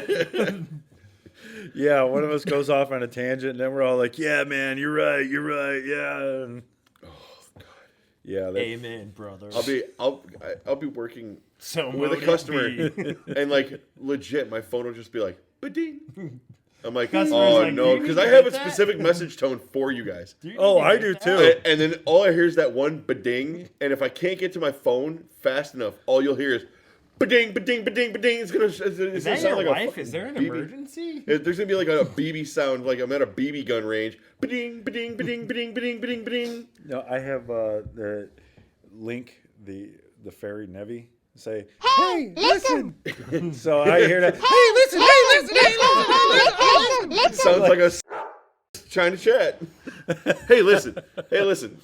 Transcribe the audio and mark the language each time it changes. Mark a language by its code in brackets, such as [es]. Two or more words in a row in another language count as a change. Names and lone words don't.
[en] Yeah, one of us goes off on a tangent, and then we're all like, yeah, man, you're right, yeah. And, yeah, amen, brother. I'll be working So with a customer, and like legit, my phone will just be like, ba-ding. I'm like, Customer's oh like, no, "Do you because need I to have a get that?" specific message tone for you guys. Oh, I do too. And then all I hear is that one ba-ding, and if I can't get to my phone fast enough, all you'll hear is ba-ding, ba-ding, ba-ding, ba-ding. It's Is gonna that sound your like wife? Is there an BB. emergency? There's gonna be like a BB sound, like I'm at a BB gun range. Ba-ding, ba-ding, ba-ding, ba-ding, ba-ding, ba-ding, ba-ding. No, I have the Link, the fairy Nevi, say, hey, listen. So I hear that, hey, listen. Sounds like a trying to chat. Hey, listen. Hey, listen.